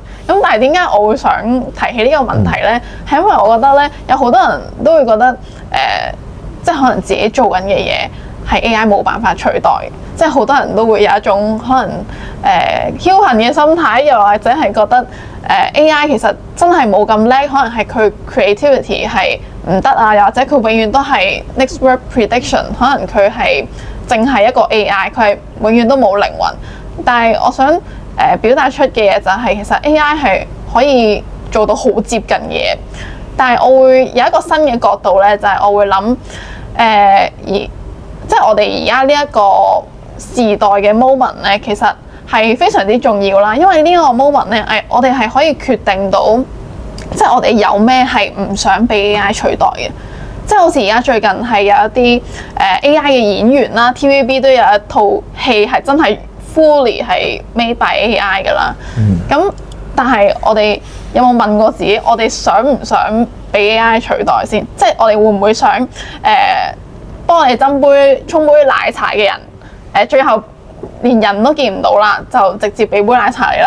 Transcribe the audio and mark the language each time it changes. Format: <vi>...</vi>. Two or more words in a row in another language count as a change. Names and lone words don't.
<yue>咁但係點解我會想提起呢個問題咧？係因為我覺得咧，有好多人都會覺得即係可能自己做緊嘅嘢係 AI 冇辦法取代嘅。即係好多人都會有一種可能僥倖嘅心態，又或者係覺得AI 其實真係冇咁叻，可能係佢 creativity 係唔得啊，又或者佢永遠都係</yue> <en>next word prediction，</en> <yue>可能佢係淨係一個 AI， 佢係永遠都冇靈魂。但係我想表達出嘅嘢就係其實 AI 係可以做到好接近嘅嘢，但係我會有一個新嘅角度咧，就係我會諗即係我哋而家呢一個時代嘅 moment 咧，其實係非常之重要啦，因為呢個 moment 咧，我哋係可以決定到，即係我哋有咩係唔想被 AI 取代嘅。即係好似而家最近係有一啲AI 嘅演員啦 ，TVB 都有一套戲係真係 fully 係</yue> <en>made by AI</en> <yue>㗎啦。咁但係我哋有冇問過自己，我哋想唔想被 AI 取代先？即係我哋會唔會想幫我哋沖杯奶茶嘅人，最後連人都見唔到啦，就直接俾杯奶茶你啦。</yue>